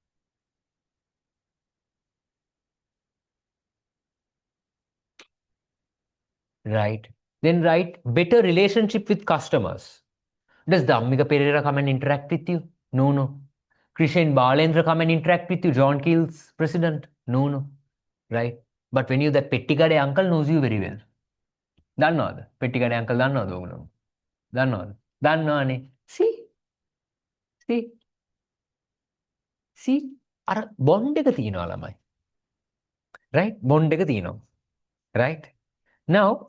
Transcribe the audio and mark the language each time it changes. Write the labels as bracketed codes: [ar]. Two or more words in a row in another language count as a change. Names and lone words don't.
[en] Right? Then better relationship with customers. Does Dhammika Pereira come and interact with you? No, no. Krishan Balendra come and interact with you? John Keel's president? No, no. Right? But when you, that Pettigade uncle knows you very well. [si] දන්නවද. Pettigade uncle දන්නවද. දන්නවද. දන්නවානේ. [en] See? [si] අර බොන්ඩ් එක තියෙනවා ළමයි. Right? බොන්ඩ් එක තියෙනවා. [en] Right? Now,